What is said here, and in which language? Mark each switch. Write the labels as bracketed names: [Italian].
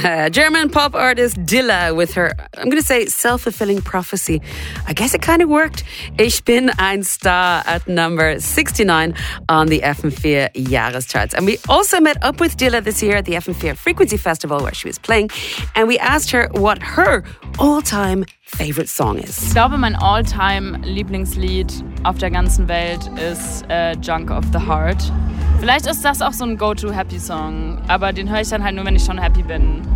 [English] German pop artist Dilla with her, I'm going to say, self-fulfilling prophecy. I guess it kind of worked. Ich bin ein Star at number 69 on the FM4 Jahrescharts. And we also met up with Dilla this year at the FM4 Frequency Festival where she was playing. And we asked her what her all-time favorite song is. [German] Ich glaube, mein all-time Lieblingslied auf der ganzen Welt ist Junk of the Heart. Vielleicht ist das auch so ein Go-To-Happy-Song, aber den höre ich dann halt nur, wenn ich schon happy bin.